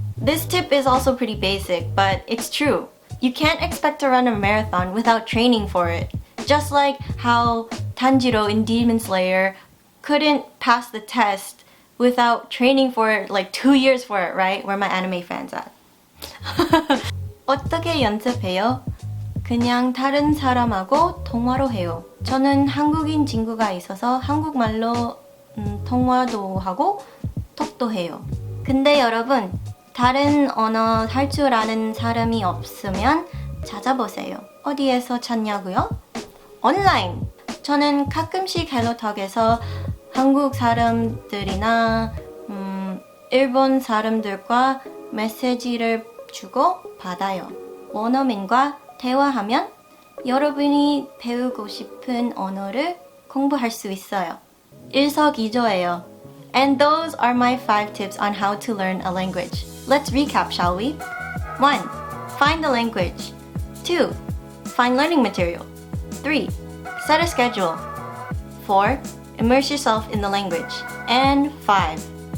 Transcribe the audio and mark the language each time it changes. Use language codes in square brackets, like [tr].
[en] This tip is also pretty basic, but it's true. You can't expect to run a marathon without training for it. Just like how Tanjiro in Demon Slayer couldn't pass the test without training for it like 2 years for it, right? Where my anime fans at? [ko] 어떻게 연습해요? 그냥 다른 사람하고 통화로 해요. 저는 한국인 친구가 있어서 한국말로 통화도 하고 톡도 해요. 근데 여러분, 다른 언어 할 줄 아는 사람이 없으면 찾아보세요. 어디에서 찾냐고요? 온라인! 저는 가끔씩 헬로톡에서 한국 사람들이나 일본 사람들과 메시지를 주고 받아요. 원어민과 대화하면 여러분이 배우고 싶은 언어를 공부할 수 있어요. 일석이조예요. [en] And those are my 5 tips on how to learn a language. Let's recap, shall we? 1. Find the language. 2. Find learning material. 3. Set a schedule. 4. Immerse yourself in the language. And 5.